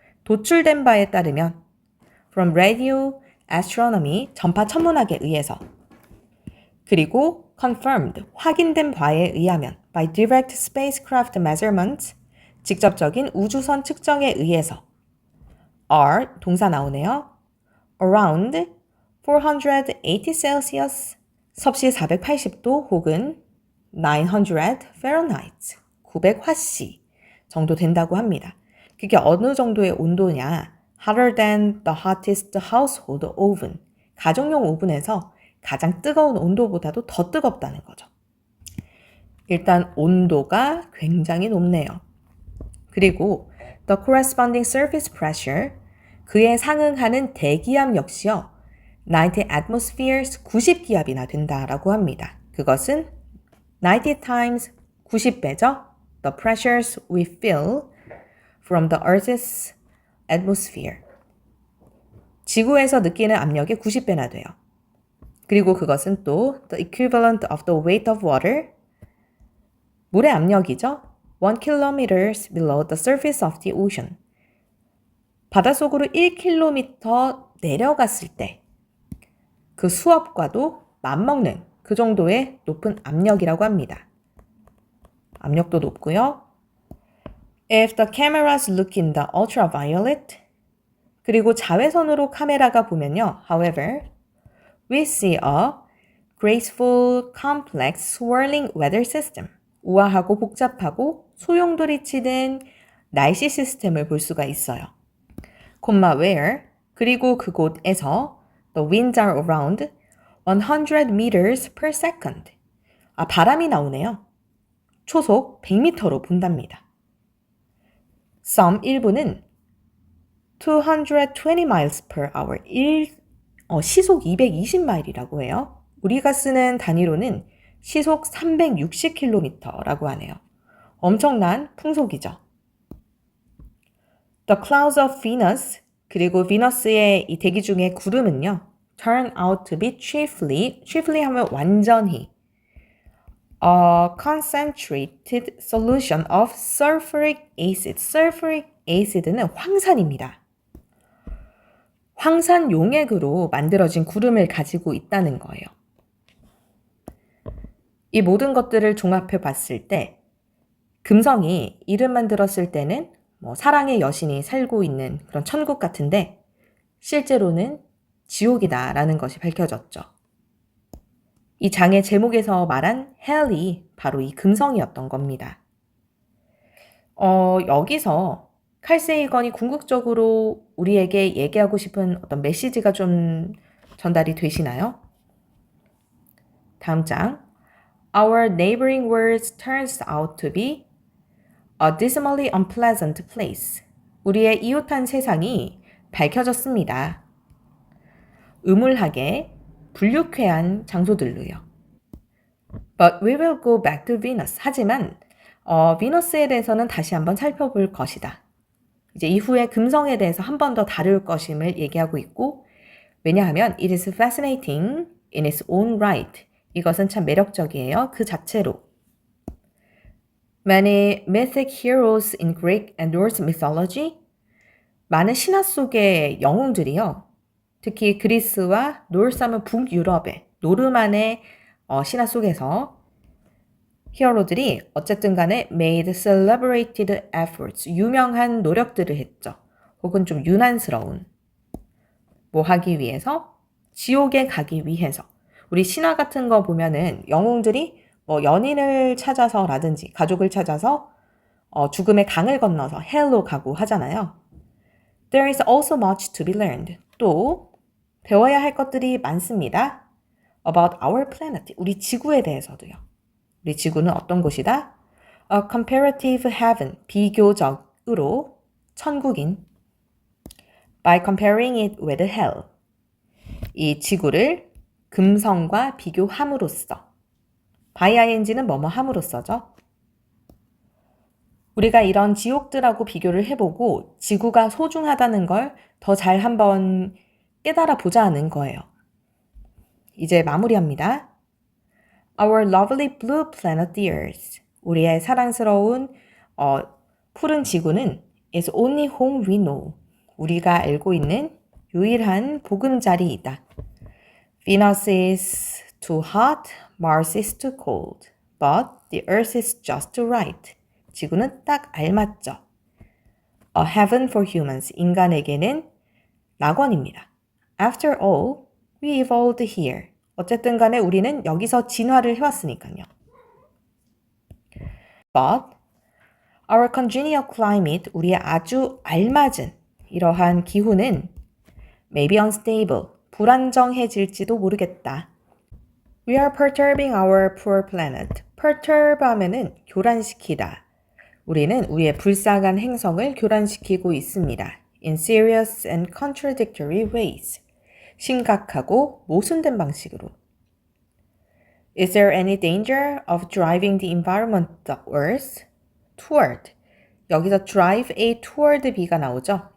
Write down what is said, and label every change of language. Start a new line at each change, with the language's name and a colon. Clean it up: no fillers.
Korean: 도출된 바에 따르면
English: from radio astronomy,
Korean: 전파 천문학에 의해서 그리고
English: confirmed,
Korean: 확인된 바에 의하면
English: by direct spacecraft measurements,
Korean: 직접적인 우주선 측정에 의해서
English: are,
Korean: 동사 나오네요.
English: around 480 Celsius
Korean: 섭씨 480도 혹은
English: 900 Fahrenheit,
Korean: 900화씨 정도 된다고 합니다. 그게 어느 정도의 온도냐?
English: Hotter than the hottest household oven.
Korean: 가정용 오븐에서 가장 뜨거운 온도보다도 더 뜨겁다는 거죠. 일단 온도가 굉장히 높네요. 그리고
English: the corresponding surface pressure,
Korean: 그에 상응하는 대기압 역시요.
English: 90 atmospheres,
Korean: 90기압이나 된다라고 합니다. 그것은
English: 90 times
Korean: 90배죠.
English: The pressures we feel from the Earth's atmosphere.
Korean: 지구에서 느끼는 압력의 90배나 돼요. 그리고 그것은 또
English: the equivalent of the weight of water,
Korean: 물의 압력이죠.
English: 1 kilometers below the surface of the ocean.
Korean: 바닷속으로 1km 내려갔을 때 그 수압과도 맞먹는 그 정도의 높은 압력이라고 합니다. 압력도 높고요.
English: If the cameras look in the ultraviolet,
Korean: 그리고 자외선으로 카메라가 보면요.
English: However, we see a graceful, complex, swirling weather system.
Korean: 우아하고 복잡하고 소용돌이 치는 날씨 시스템을 볼 수가 있어요.
English: where,
Korean: 그리고 그곳에서
English: the winds are around 100 meters per second.
Korean: 바람이 나오네요. 초속 100m로 분답니다.
English: Some
Korean: 일부는
English: 220 miles per hour,
Korean: 시속 220마일이라고 해요. 우리가 쓰는 단위로는 시속 360km라고 하네요. 엄청난 풍속이죠.
English: The clouds of Venus,
Korean: 그리고 비너스의 이 대기 중의 구름은요.
English: turn out to be chiefly
Korean: 하면 완전히
English: a concentrated solution of sulfuric acid. sulfuric acid는
Korean: 황산입니다. 황산 용액으로 만들어진 구름을 가지고 있다는 거예요. 이 모든 것들을 종합해 봤을 때 금성이 이름만 들었을 때는 사랑의 여신이 살고 있는 그런 천국 같은데 실제로는 지옥이다라는 것이 밝혀졌죠. 이 장의 제목에서 말한 헬이 바로 이 금성이었던 겁니다. 여기서 칼 세이건이 궁극적으로 우리에게 얘기하고 싶은 어떤 메시지가 좀 전달이 되시나요? 다음 장.
English: Our neighboring world turns out to be a dismally unpleasant place.
Korean: 우리의 이웃한 세상이 밝혀졌습니다. 음울하게 불유쾌한 장소들로요.
English: But we will go back to Venus.
Korean: 하지만 비너스에 대해서는 다시 한번 살펴볼 것이다. 이제 이후에 금성에 대해서 한 번 더 다룰 것임을 얘기하고 있고 왜냐하면
English: it is fascinating in its own right.
Korean: 이것은 참 매력적이에요. 그 자체로.
English: Many mythic heroes in Greek and Norse mythology.
Korean: 많은 신화 속의 영웅들이요. 특히 그리스와 노르스 하면 북유럽의 노르만의 신화 속에서 히어로들이 어쨌든 간에
English: made celebrated efforts,
Korean: 유명한 노력들을 했죠. 혹은 좀 유난스러운 뭐 하기 위해서? 지옥에 가기 위해서. 우리 신화 같은 거 보면은 영웅들이 연인을 찾아서라든지 가족을 찾아서 죽음의 강을 건너서 헬로 가고 하잖아요.
English: There is also much to be learned.
Korean: 또 배워야 할 것들이 많습니다.
English: About our planet.
Korean: 우리 지구에 대해서도요. 우리 지구는 어떤 곳이다?
English: A comparative heaven.
Korean: 비교적으로 천국인.
English: By comparing it with hell.
Korean: 이 지구를 금성과 비교함으로써.
English: by ing는
Korean: 뭐뭐 함으로써죠. 우리가 이런 지옥들하고 비교를 해보고 지구가 소중하다는 걸 더 잘 한번 깨달아 보자는 거예요. 이제 마무리합니다.
English: Our lovely blue planet Earth.
Korean: 우리의 사랑스러운 푸른 지구는
English: is only home we know.
Korean: 우리가 알고 있는 유일한 보금자리이다.
English: Venus is too hot, Mars is too cold, but the Earth is just right.
Korean: 지구는 딱 알맞죠.
English: A heaven for humans.
Korean: 인간에게는 낙원입니다.
English: After all, we evolved here.
Korean: 어쨌든 간에 우리는 여기서 진화를 해왔으니까요.
English: But our congenial climate,
Korean: 우리의 아주 알맞은 이러한 기후는
English: maybe unstable,
Korean: 불안정해질지도 모르겠다.
English: We are perturbing our poor planet. perturb 하면은
Korean: 교란시키다. 우리는 우리의 불쌍한 행성을 교란시키고 있습니다.
English: In serious and contradictory ways.
Korean: 심각하고 모순된 방식으로.
English: Is there any danger of driving the environment worse? Toward.
Korean: 여기서
English: drive A toward B가
Korean: 나오죠.